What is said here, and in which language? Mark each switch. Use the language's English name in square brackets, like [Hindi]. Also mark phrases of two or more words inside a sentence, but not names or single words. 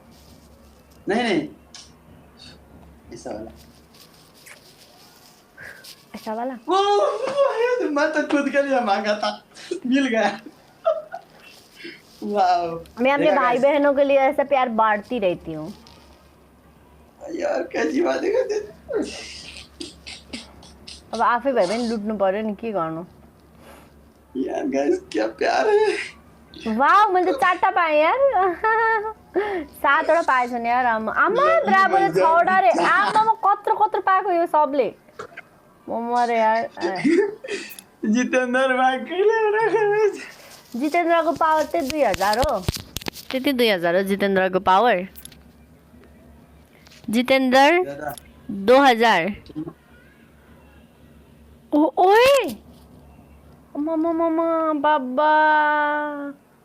[Hindi] नहीं ऐसा वाला वो मैं तो खुद के लिए मांगा था मिल गया वाह मैं अपने भाई बहनों के लिए ऐसा प्यार बांटती रहती हूँ यार कैसी बातें करते [Nepali] अब आफै भाइ पनि लुट्नु पर्यो नि के गर्नु [Hindi] यार गाइस क्या प्यार है [Nepali] वाव मैले त 4टा पाएँ यार 7वटा पाएछ नि यार आमा ब्राभोले 6वटा रे आमा म कत्रो पाएको यो सबले म मरे यार जितेन्द्र भाइ कहिले जितेन्द्रको पावर चाहिँ 2000 हो त्यति 2000 हो जितेन्द्रको पावर जितेन्द्र 2000 ओए ममा बाबा